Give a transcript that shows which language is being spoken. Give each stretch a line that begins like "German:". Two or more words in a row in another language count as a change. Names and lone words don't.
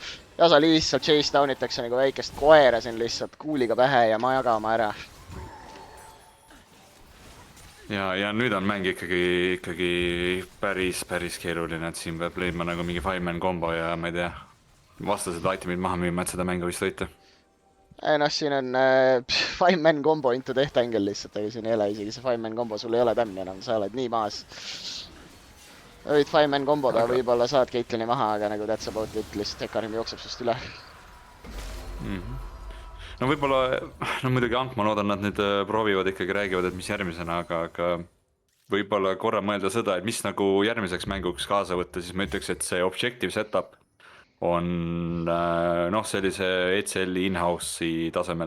Estonian: Jasa lihtsalt
English: chase down
Estonian: itakse nagu väikest koera siin lihtsalt kuuliga pähe ja jagama ära. ja nüüd on mäng ikkagi päris keeruline, et siin peab leidma nagu mingi 5-man kombo ja ma ei tea, vastased itemid maha müüma, et seda mängu vist võita. noh, siin on
English: 5-man combo into death angle
Estonian: lihtsalt, aga siin ei ole isegi see
English: 5-man combo,
Estonian: sul ei ole tämmi enam, sa oled nii maas. võid 5-man comboda, võib-olla saad Caitlini maha, aga nagu
English: that's about it,
Estonian: lihtsalt Hekarim jookseb sust üle. no võib-olla, no muidugi Ank, ma loodan, nad nüüd proovivad ikkagi, räägivad, et mis järgmisena, aga võib-olla korra mõelda seda, et mis nagu järgmiseks mänguks kaasa võtta, siis ma ütleks, et see
English: objective setup
Estonian: on noh, sellise ECL-i in-house'i tasemel.